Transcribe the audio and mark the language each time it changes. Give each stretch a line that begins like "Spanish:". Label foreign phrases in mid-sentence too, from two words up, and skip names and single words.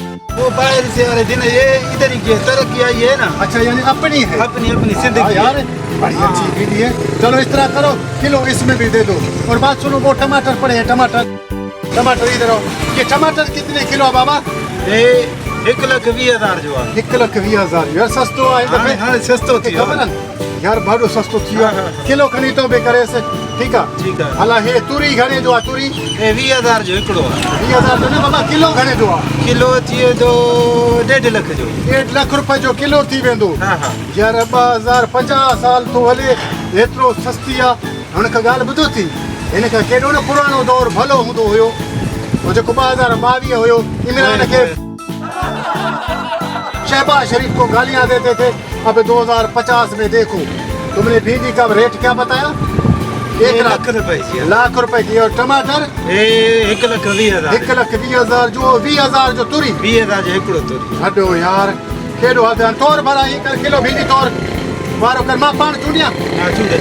Urdu: وہ باہر سے آ رہے تھے نا، یہ ادھر ہی کی ترقی آئی ہے نا. اچھا، یعنی اپنی ہے? اپنی اپنی हाँ जिंदगी یار، بڑی اچھی بھنڈی ہے. چلو اس طرح کرو، کلو اس میں بھی دے دو۔ اور بات سنو، وہ ٹماٹر پڑے ہیں، ٹماٹر ادھر آؤ. یہ ٹماٹر کتنے کلو بابا?
Sindhi: ये 1,20,000 जो आ। 1,20,000 यार, सस्तो आहे। हाँ हाँ, सस्तो थियो यार, भाड़ो सस्तो थियो।
Urdu: ہاں، ہاں.
Sindhi: किलो खणी तो बि करे से,
Urdu: ٹھیک ہے? ٹھیک ہے.
Sindhi: हला हे तुरी घणे जो आ? तुरी ये 20,000 जो हिकिड़ो आ। 20,000 जो न बाबा, किलो घणे जो आ? किलो थियो जो 1.5 लाख जो। 1 लाख रुपए जो किलो थी वेंदो।
Urdu: ہاں ہاں.
Sindhi: यार 2050 साल तो हले, एतिरो सस्ती आ। हुन खां ॻाल्हि ॿुधो थी, हिन खां केॾो न पुराणो दौर भलो हूंदो हुयो, वो जेको 2022 हुयो, इमरान खे शहबाज शरीफ
Urdu: کو گالیاں دیتے تھے. اب 2050 میں دیکھو، تم نے بھنڈی کا ریٹ کیا بتایا?
Sindhi: 1 लाख रुपए जी।
Urdu: لاکھ روپے کی۔ اور ٹماٹر 1,20,000।
Sindhi: 1,20,000 जो 20,000 जो तुरी 20,000 जो हिकिड़ो तुरी। हटो यार, केॾो हद। तोर भला ही कर किलो भिंडी तोर वारो कर, मां पाण चूंडियां। हाँ चूंडे।